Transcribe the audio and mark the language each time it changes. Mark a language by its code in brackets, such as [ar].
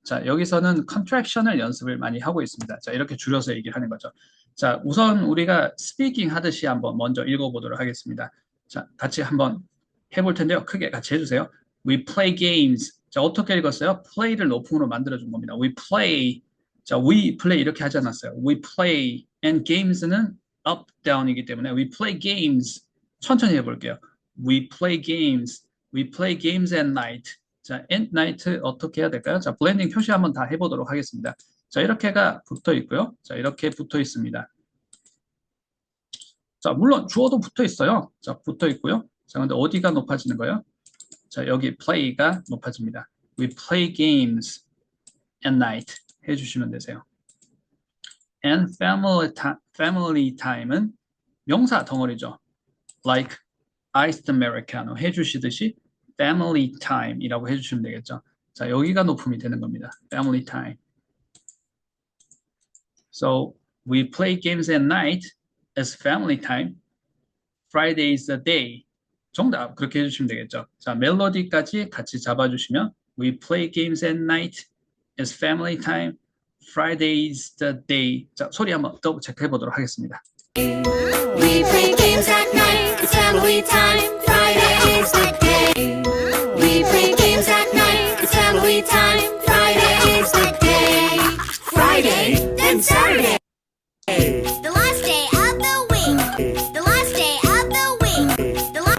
[ko] 자, 여기서는 contraction을 연습을 많이 하고 있습니다. 자, 이렇게 줄여서 얘기를 하는 거죠. 자, 우선 우리가 스피킹 하듯이 한번 먼저 읽어보도록 하겠습니다. 자, 같이 한번 해볼 텐데요. 크게 같이 해주세요. [en] We play games. [ko] 자, 어떻게 읽었어요? play를 높음으로 만들어준 겁니다. [en] We play. [ko] 자, we play 이렇게 하지 않았어요. [en] We play and games는 up, down이기 때문에 we play games. 천천히 해볼게요. We play games. We play games at night. [ko] 자, at night 어떻게 해야 될까요? 자, 블렌딩 표시 한번 다 해보도록 하겠습니다. 자, 이렇게가 붙어 있고요. 자, 이렇게 붙어 있습니다. 자, 물론 주어도 붙어 있어요. 자, 붙어 있고요. 자, 근데 어디가 높아지는 거예요? 자, 여기 play가 높아집니다. [en] We play games at night [ko] 해주시면 되세요. [en] And family time은 [ko] 명사 덩어리죠. [en] Like iced americano [ko] 해주시듯이 [en] family time이라고 [ko] 해주시면 되겠죠. 자, 여기가 높음이 되는 겁니다. [en] Family time. So we play games at night as family time. Friday is the day. [ko] 정답 그렇게 해주시면 되겠죠. 자, 멜로디까지 같이 잡아주시면 [en] we play games at night as family time. Friday is the day. [ko] 자, 소리 한번 더블 체크해 보도록 하겠습니다. [en] We play games at night, it's family time. Friday is the day. We play games at night, it's family time. Friday is the day. Friday, then Saturday. The last day of the week. The last day of the week.